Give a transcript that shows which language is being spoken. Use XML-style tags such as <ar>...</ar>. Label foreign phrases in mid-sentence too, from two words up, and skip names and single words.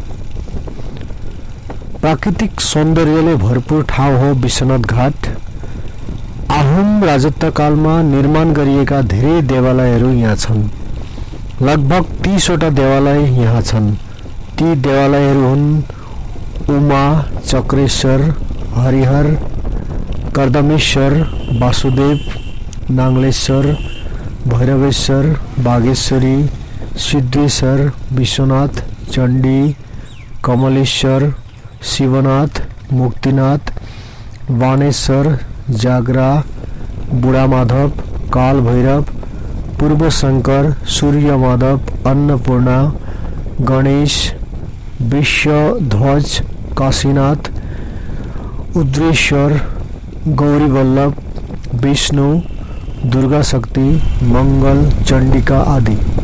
<ne>प्राकृतिक सौन्दर्यले भरपूर ठाउँ हो विश्वनाथ घाट। आहोम राजत्वकालमा निर्माण गरिएका धेरै देवालयहरू यहाँ छन्। लगभग 30 वटा देवालय यहाँ छन्। ती देवालयहरू हुन् उमा, चक्रेश्वर, हरिहर, कर्दमेश्वर, वासुदेव, नाङ्गलेश्वर, भैरवेश्वर, बागेश्वरी, सिद्धेश्वर, विश्वनाथ, चण्डी, कमलेश्वर, शिवनाथ, मुक्तिनाथ, वाणेश्वर, जागरा, बुढामाधव, कालभैरव, पूर्वशंकर, सूर्यमाधव, अन्नपूर्णा, गणेश, विश्वध्वज, काशीनाथ, उद्रेश्वर, गौरीवल्लभ, विष्णु, दुर्गा शक्ति, मंगल, चण्डिका आदि।</ne>